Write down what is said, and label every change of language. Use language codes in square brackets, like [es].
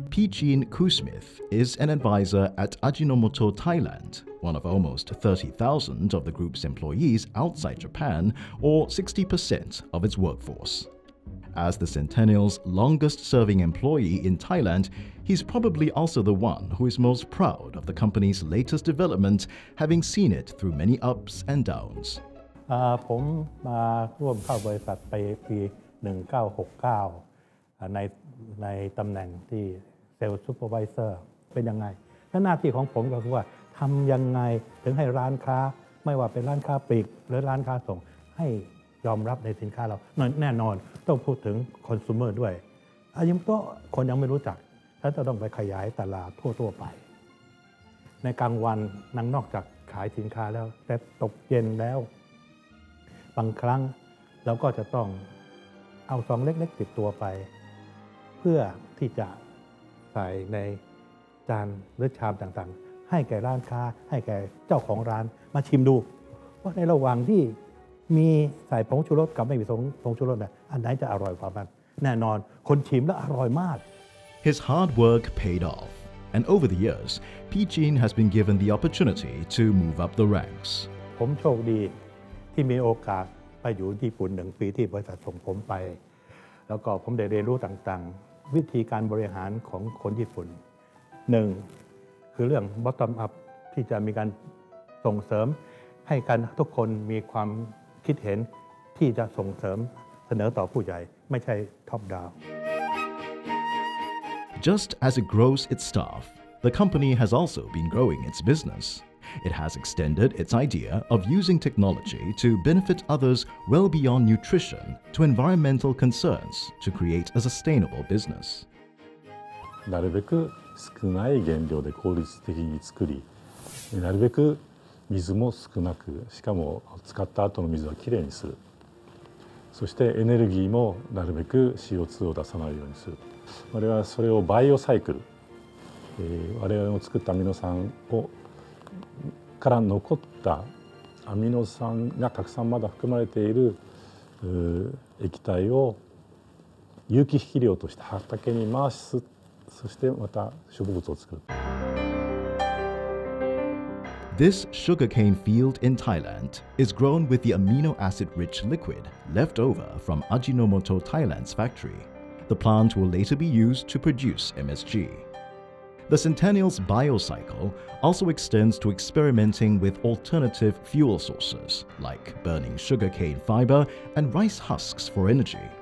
[en] Jean Kusmith is an advisor at Ajinomoto Thailand, one of almost 30,000 of the group's employees outside Japan, or 60% of its workforce. As the Centennial's longest-serving employee in Thailand, he's probably also the one who is most proud of the company's latest development, having seen it through many ups and downs. [th] ผมมาร่วมเข้าบริษัทไปปี 1969 ในตำแหน่งที่เซลล์ซูเปอร์ไวเซอร์เป็นยังไงและหน้าที่ของผมก็คือว่าทำยังไงถึงให้ร้านค้าไม่ว่าเป็นร้านค้าปลีกหรือร้านค้าส่งให้ยอมรับในสินค้าเราแน่นอนต้องพูดถึงคอน sumer ด้วยยังก็คนยังไม่รู้จักถ้าจะต้องไปขยายตลาดทั่วไป ในกลางวันนอกจากขายสินค้าแล้วแต่ตกเย็นแล้วบางครั้งเราก็จะต้องเอาซองเล็กๆติดตัวไปเพื่อที่จะใส่ในจานหรือชามต่างๆให้แก่ร้านค้าให้แก่เจ้าของร้านมาชิมดูว่าในระหว่างที่มีใส่ผงชูรสกับไม่มีผงชูรสอันไหนจะอร่อยกว่ากันแน่นอนคนชิมแล้วอร่อยมาก [en] His hard work paid off, and over the years, Jean has been given the opportunity to move up the ranks. [th] ผมโชคดี ที่มีโอกาสไปอยู่ญี่ปุ่น1 ปีที่บริษัทส่งผมไปแล้วก็ผมได้เรียนรู้ต่างๆวิธีการบริหารของคนญี่ปุ่น1คือเรื่อง bottom up ที่จะมีการส่งเสริมให้กันทุกคนมีความคิดเห็นที่จะส่งเสริมเสนอต่อผู้ใหญ่ไม่ใช่ top down. [en] Just as it grows its staff, the company has also been growing its business. It has extended its idea of using technology to benefit others well beyond nutrition to environmental concerns to create a sustainable business. [ja] なるべく少ない原料で効率的に作り、なるべく水も少なく、しかも使った後の水はきれいにする。そしてエネルギーもなるべく CO2 を出さないようにする。我々はそれをバイオサイクル、我々の作ったアミノ酸から残ったアミノ酸がたくさんまだ含まれている液体を有機肥料として畑に回す。そしてまた植物を作る。 [en] This sugarcane field in Thailand is grown with the amino acid-rich liquid left over from AJI-NO-MOTO Thailand's factory. The plant will later be used to produce MSG. The Centennial's biocycle also extends to experimenting with alternative fuel sources like burning sugarcane fiber and rice husks for energy.